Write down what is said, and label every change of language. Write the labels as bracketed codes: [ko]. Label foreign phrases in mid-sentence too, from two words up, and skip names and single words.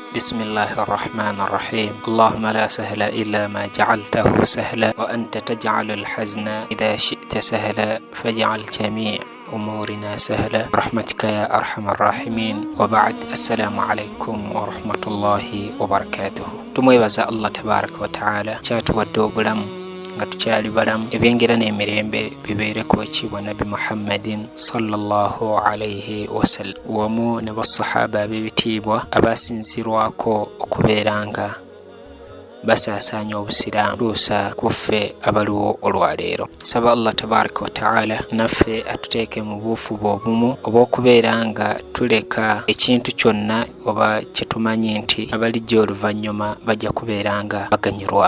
[ar] بسم الله الرحمن الرحيم. اللهم لا سهل إلا ما جعلته سهلا وأنت تجعل الحزن إذا شئت سهلا فاجعل جميع أمورنا سهلا برحمتك يا أرحم الراحمين. وبعد، السلام عليكم ورحمة الله وبركاته. [lg] tumwebaza Allah [ar] تبارك وتعالى [lg] kyatuwadde obulamu nga tukyali balamu, ebyengera n'emirembe bibeere ku ekibwa Nabi Muhammadin [ar] صلى الله عليه وسلم [lg] wamu ne basahaba ab'ebitiibwa abasinzirwako okubeeranga basaasaanya obusiraamu luusa kuffe abaliwo olwaleero. Saba Allah [ar] تبارك وتعالى [lg] naffe atuteeke mu buufu obumu obw'okubeera nga tuleka ekintu kyonna oba kyetumanyi nti abalijja oluvannyuma bajja kubeera nga baganyirwamu.